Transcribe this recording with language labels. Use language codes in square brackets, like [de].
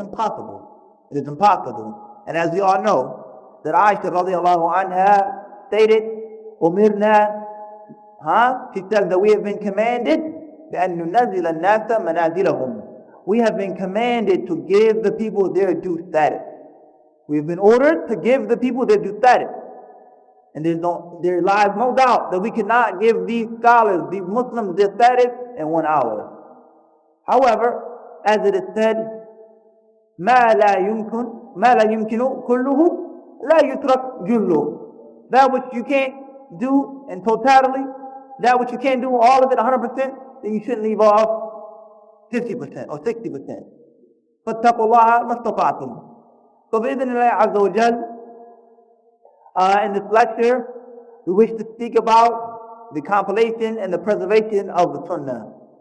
[en] It's impossible. It is impossible. And as we all know, that Aisha radiallahu anha stated, Umirna, she says that we have been commanded [ar] بأن ننزل الناس منازلهم. [en] We have been commanded to give the people their due status. We have been ordered to give the people their due status. And there lies no doubt that we cannot give these scholars, these Muslims, their status in 1 hour. However, as it is said, [ar] ما لا يمكن كله لا يترك جله. [en] That which you can't do in totality, that which you can't do all of it 100%, then you shouldn't leave off 50% or 60%. [ar] فاتقوا الله ما استطعتم. [en] So [ar] بإذن الله عز وجل, [en] in this lecture, we wish to speak about the compilation and the preservation of the Sunnah.